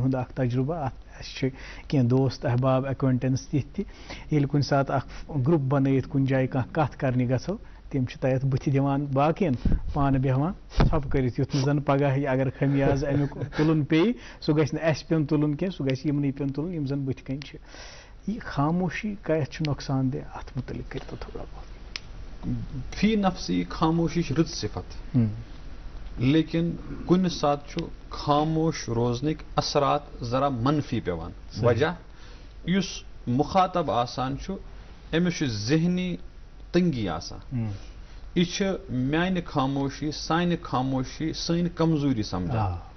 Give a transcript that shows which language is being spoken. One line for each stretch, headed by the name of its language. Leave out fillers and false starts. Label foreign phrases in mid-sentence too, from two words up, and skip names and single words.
Kashmiri: ہُنٛد اکھ تجربہ اتھ اَسہِ چھِ کینٛہہ دوست احباب ایکوینٹنس تِتھۍ تہِ ییٚلہِ کُنہِ ساتہٕ اکھ گرُپ بنٲیِتھ کُنہِ جایہِ کانٛہہ کتھ کرنہِ گژھو تِم چھِ تتٮ۪تھ بٕتھِ دِوان باقین پانہٕ بیٚہوان ژھۄپہٕ کٔرِتھ یُتھ نہٕ زن پگاہ اگر خمیاز امیُک تُلُن پیٚیہِ سُہ گژھِ نہٕ اَسہِ پیوٚن تُلُن کینٛہہ سُہ گژھِ یِمنٕے پیوٚن تُلُن یِم زن بٕتھِ کَنۍ چھِ یہِ خاموشی کَتھ چھُ نۄقصان دہ اتھ متعلق کٔرۍتو
Urdu: تھوڑا بہت
Arabic: فی نفسی
Kashmiri: خاموشی چھِ رٕژ صفت لیکن کُنہِ ساتہٕ چھُ خاموش روزنٕکۍ اثرات ذرا منفی پیٚوان وجہ یُس مُخاطب آسان چھُ أمِس چھُ ذہنی تنگی آسان یہِ چھِ میانہِ خاموشی سانہِ خاموشی سٲنۍ کمزوری سمجھان